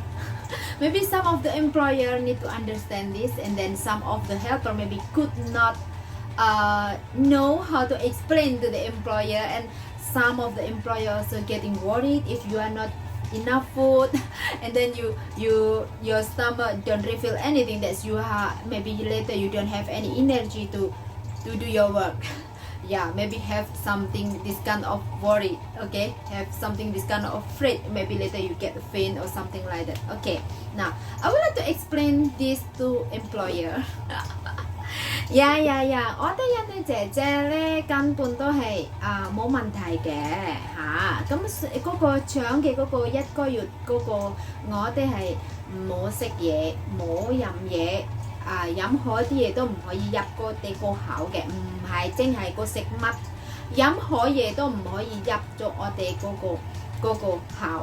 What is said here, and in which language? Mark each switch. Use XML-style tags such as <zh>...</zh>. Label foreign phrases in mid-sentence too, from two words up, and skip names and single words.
<en>Maybe some of the employer need to understand this, and then some of the helper maybe could not know how to explain to the employer, and some of the employers are getting worried if you are not enough food and then your stomach don't refill anything, that you have maybe later you don't have any energy to do your work. yeah, maybe have something this kind of worry, okay, have something this kind of afraid, maybe later you get faint or something like that. Okay, now I would like to explain this to employer.</en> <yue>我哋印女姐姐咧根本都係冇問題嘅嚇，咁嗰個搶嘅嗰個1個月嗰個，我哋係冇食嘢冇飲嘢任何啲嘢都唔可以入個口嘅，唔係淨係個食物，任何嘢都唔可以入咗我哋嗰個口。</yue>